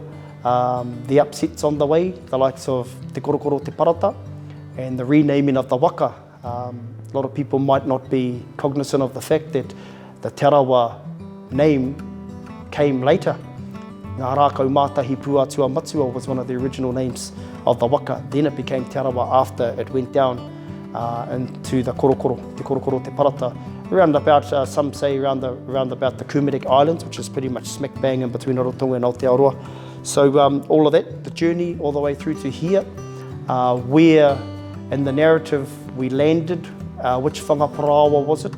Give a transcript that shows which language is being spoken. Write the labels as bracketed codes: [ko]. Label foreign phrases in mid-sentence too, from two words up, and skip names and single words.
[en] The upsets on the way, the likes of Te Korokoro Te Parata, and the renaming of the waka. A lot of people might not be cognizant of the fact that the Te Arawa name came later. Ngā rākau mātahi puatua matua was one of the original names of the waka. Then it became Te Arawa after it went down into the Korokoro, Te Korokoro Te Parata, around about, some say around about the Kumarek Islands, which is pretty much smack bang in between Rotorua and Aotearoa. So all of that, the journey all the way through to here, where in the narrative we landed, which whangaparawa was it?